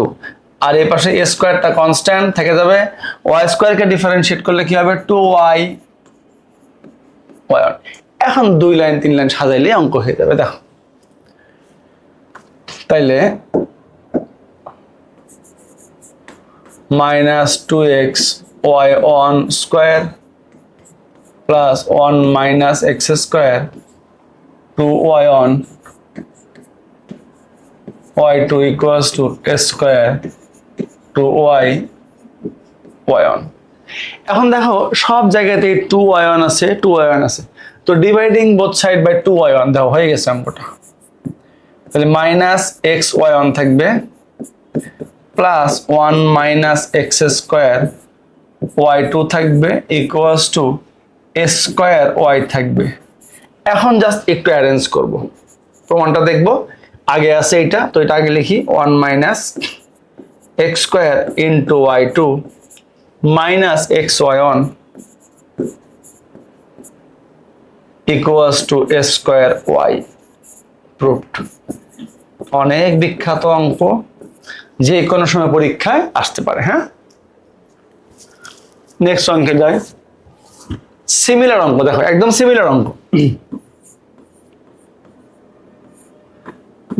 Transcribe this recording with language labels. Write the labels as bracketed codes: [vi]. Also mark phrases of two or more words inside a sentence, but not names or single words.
[bn] আর এই পাশে a স্কয়ারটা কনস্ট্যান্ট থেকে যাবে, y² কে ডিফারেন্সিয়েট করলে কি হবে, 2y y1। এখন 2 লাইন 3 লাইন সাজাইলে অঙ্ক হয়ে যাবে। দেখো তাইলে -2x y1² প্লাস 1 - x², 2y1 y2 = a² 2y y1। এখন দেখো সব জায়গাতেই 2y1 আছে, 2y1 আছে, তো [en] dividing both side by [bn] 2y1 দাও, হয়ে গেছে অঙ্কটা। তাহলে -xy1 থাকবে প্লাস 1 - x² y2 থাকবে = a²y থাকবে। এখন জাস্ট একটু অ্যারেঞ্জ করব, প্রমাণটা দেখব। আগে আছে এটা, তো এটা আগে লিখি, 1 - x² into y2 minus xy1 = a²y proved। অনেক বিখ্যাত অঙ্ক, যে কোনো সময় পরীক্ষায় আসতে পারে। হ্যাঁ, নেক্সট অঙ্কে যাই। সিমিলার অঙ্ক দেখো, একদম সিমিলার অঙ্ক।